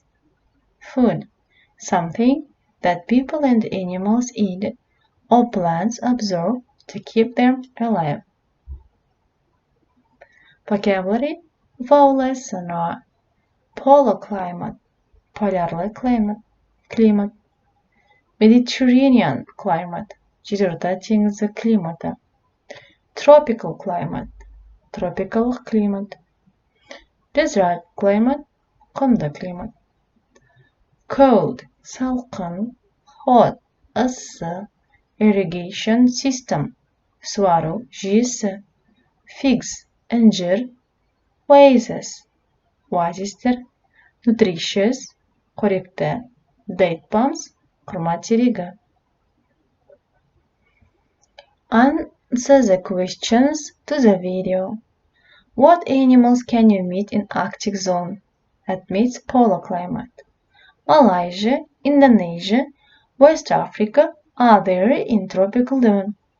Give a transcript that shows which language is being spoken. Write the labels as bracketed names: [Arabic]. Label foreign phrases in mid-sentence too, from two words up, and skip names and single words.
[English] Food: something that people and animals eat or plants absorb to keep them alive. Vocabulary of our lesson are: polar climate, [Kazakh] polarlı климат, [English] Mediterranean climate, [Kazakh] жерорта теңізі климаты, [English] tropical climate, [Kazakh] тропикалық климат, [English] desert climate, [Kazakh] құмды климат, cold, салқын, hot, ысы, [English] irrigation system, [Kazakh] суару жүйесі, [English] figs, інжір, oasis, oasistер, nutritious, қоректі, date palms, [Kazakh] құрма терегі. [English] Answer the questions to the video. What animals can you meet in Arctic zone that meets polar climate? Malaysia, Indonesia, West Africa are there in tropical zone.